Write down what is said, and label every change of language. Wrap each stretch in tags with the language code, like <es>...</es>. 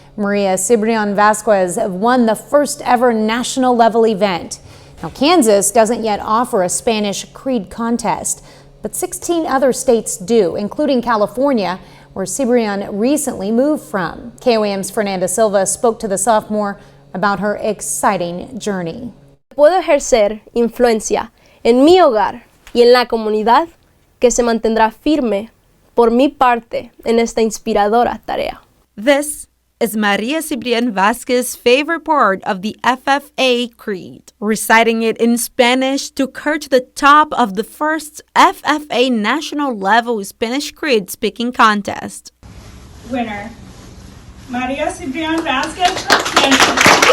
<en>Maria Cibrian Vasquez won the first ever national level event. Now, Kansas doesn't yet offer a Spanish Creed contest, but 16 other states do, including California, where Cibrian recently moved from. KOAM's Fernanda Silva spoke to the sophomore about her exciting journey.</en> <es>Puedo ejercer influencia en mi hogar y en la comunidad que se mantendrá firme por mi parte en esta inspiradora tarea.</es> <en>This is Maria Cibrian Vasquez's favorite part of the FFA Creed. Reciting it in Spanish took her to the top of the first FFA National Level Spanish Creed Speaking Contest. Winner, Maria Cibrian Vasquez from Kansas.</en>